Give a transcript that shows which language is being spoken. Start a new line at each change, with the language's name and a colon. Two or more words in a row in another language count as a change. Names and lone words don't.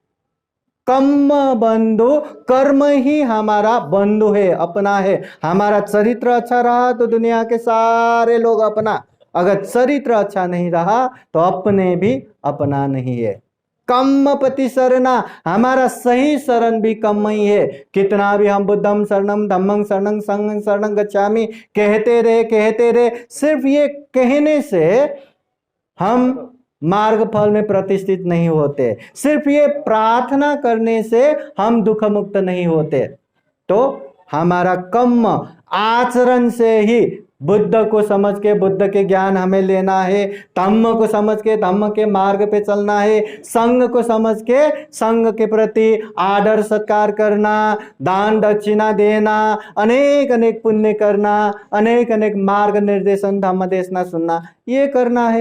Hindi: कर्म बंधु, कर्म ही हमारा बंधु है, अपना है। हमारा चरित्र अच्छा रहा तो दुनिया के सारे लोग अपना, अगर चरित्र अच्छा नहीं रहा तो अपने भी अपना नहीं है।
Pali: कम्म पति शरणा,
Hindi: हमारा सही शरण भी कम ही है। कितना भी हम
Pali: बुद्धम शरणम धम्मं शरणं संघं शरणं गच्छामि
Hindi: कहते रहे, सिर्फ ये कहने से हम मार्ग फल में प्रतिष्ठित नहीं होते, सिर्फ ये प्रार्थना करने से हम दुख मुक्त नहीं होते। तो हमारा कर्म आचरण से ही, बुद्ध को समझ के बुद्ध के ज्ञान हमें लेना है, धम्म को समझ के धम्म के मार्ग पे चलना है, संघ को समझ के संघ के प्रति आदर सत्कार करना, दान दक्षिणा देना, अनेक अनेक पुण्य करना, अनेक अनेक मार्ग निर्देशन धम्म देशना सुनना, ये करना है।